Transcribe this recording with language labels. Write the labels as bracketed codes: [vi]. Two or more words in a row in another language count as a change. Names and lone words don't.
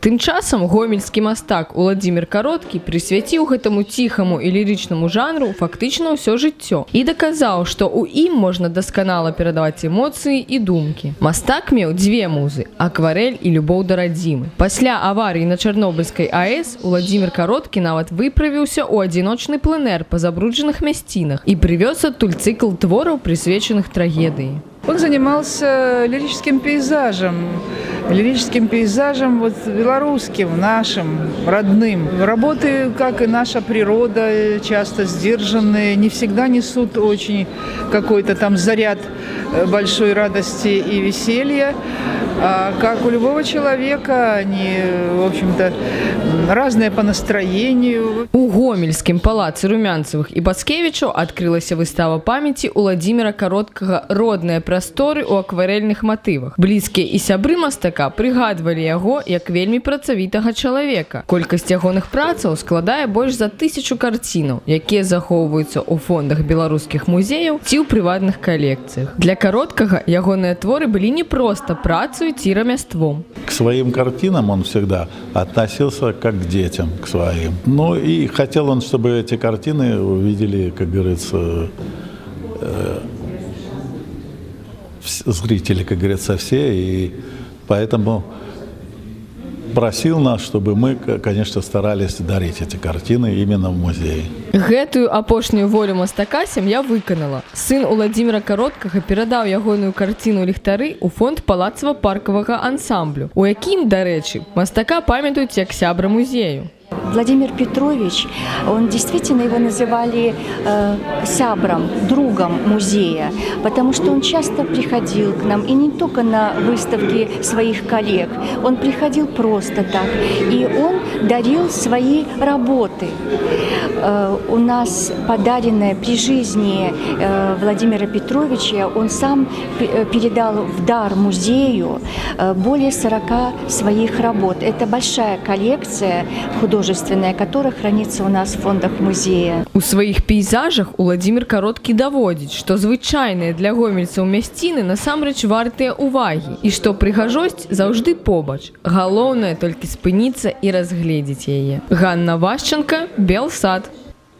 [be] Тым часам гомельскі мастак Уладзімір Кароткі прысвяціў гэтаму ціхаму і лірычнаму жанру фактычна ўсё жыццё і даказаў, што ў ім можна дасканала перадаваць эмоцыі і думкі. Мастак меў дзве музы – акварэль і любоў да радзімы. Пасля аварыі на Чарнобыльскай АЭС Уладзімір Кароткі нават выправіўся ў адзіночны пленэр па забруджаных мясцінах [ru] и привез оттуль цикл творов, присвященных трагедии. Он занимался лирическим пейзажем вот белорусским, нашим, родным. Работы, как и наша природа, часто сдержанные, не всегда несут очень какой-то там заряд большой радости и веселья. А как у любого человека, они, в общем-то, разные по настроению. [be] У Гомельскім палацы Румянцевых і Пацкевічаў адкрылася выстава памяці Уладзіміра Кароткага «Родныя прасторы» у акварэльных матывах. Блізкія і сябры мастака прыгадвалі яго як вельмі працавітага чалавека. Колькасць ягоных працаў складае больш за 1000 карцінаў, якія захоўваюцца ў фондах беларускіх музеяў ці ў прыватных калекцыях. Для Кароткага ягоныя творы былі не проста працай ці рамяством. [ru] К своим картинам он всегда относился как к детям, к своим. Ну и хотел он, чтобы эти картины увидели, как говорится, зрители, как говорится, все. И поэтому просил нас, чтобы мы, конечно, старались дарить эти картины именно в музее. [be] Гэтую апошнюю волю мастака сям'я выканала. Сын Уладзіміра Кароткага перадаў ягоную карціну «Ліхтары» у фонд палацава-паркавага ансамблю, у якім, дарэчы, мастака памятаюць як сябра музею. [ru] Владимир Петрович, он действительно его называли сябром, другом музея, потому что он часто приходил к нам, и не только на выставки своих коллег, он приходил просто так, и он дарил свои работы. У нас подаренное при жизни Владимира Петровича, он сам передал в дар музею более 40 своих работ. Это большая коллекция художественная, которая хранится у нас в фондах музея. [be] У сваіх пейзажах Уладзімір Кароткі даводзіць, што звычайныя для гомельцаў мясціны насамрэч вартыя увагі і што прыгажосць заўжды побач. Галоўнае толькі спыніцца і разгледзець яе. Ганна Вашченко, Белсад.